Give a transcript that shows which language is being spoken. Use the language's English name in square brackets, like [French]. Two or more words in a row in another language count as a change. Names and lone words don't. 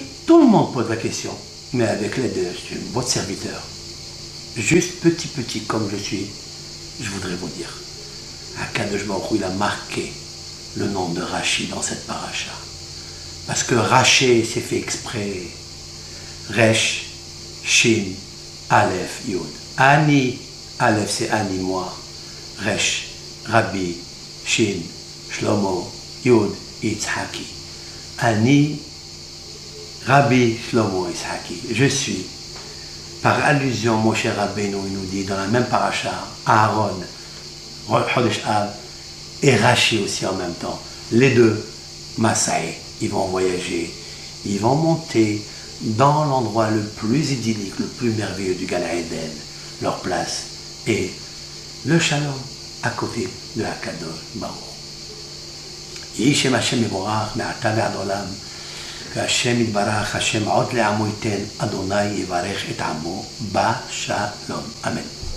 [French] Tout le monde pose la question. Mais avec l'aide de votre serviteur, juste petit comme je suis, je voudrais vous dire, [Hebrew] הקדוש ברוך הוא, [French] il a marqué le nom de Rashi dans cette paracha. Parce que Raché, c'est fait exprès. Resh, Shin, Aleph, Yud. Ani, Aleph, c'est Ani, moi. Resh, Rabbi, Shin, Shlomo, Yud, Yitzhaki. Ani, Rabbi, Shlomo, Yitzhaki. Je suis. Par allusion, mon cher Rabbeinu, il nous dit dans la même paracha, Aaron, Chodesh Av, et Rashi aussi en même temps. Les deux, Masaï, ils vont voyager, ils vont monter dans l'endroit le plus idyllique, le plus merveilleux du Gan Eden. Leur place est le Shalom à côté de [Hebrew] הקדוש ברוך. יהי שם השם מבורך מעתה ועד עולם, והשם יתברך, השם עוד לעמו ייתן, אדוני יברך את עמו בשלום. אמן.